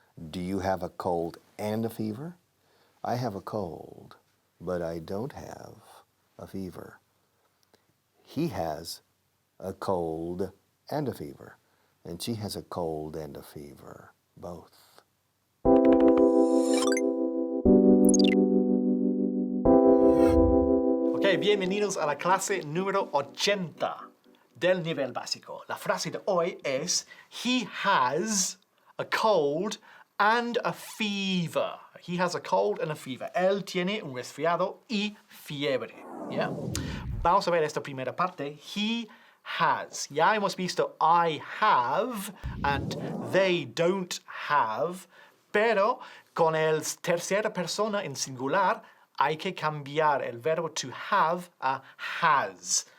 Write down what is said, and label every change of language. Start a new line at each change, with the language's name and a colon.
English: Do you have a cold and a fever? I have a cold, but I don't have a fever. He has a cold and a fever, and she has a cold and a fever, both.
Spanish: Ok, bienvenidos a la clase número 80 del nivel básico. La frase de hoy es
English: He has a cold and a fever. He has a cold and a fever.
Spanish: Él tiene un resfriado y fiebre. ¿Yeah? Vamos a ver esta primera parte.
English: He has.
Spanish: Ya hemos visto
English: I have and they don't have,
Spanish: pero con el tercera persona en singular hay que cambiar el verbo
English: to have
Spanish: a has.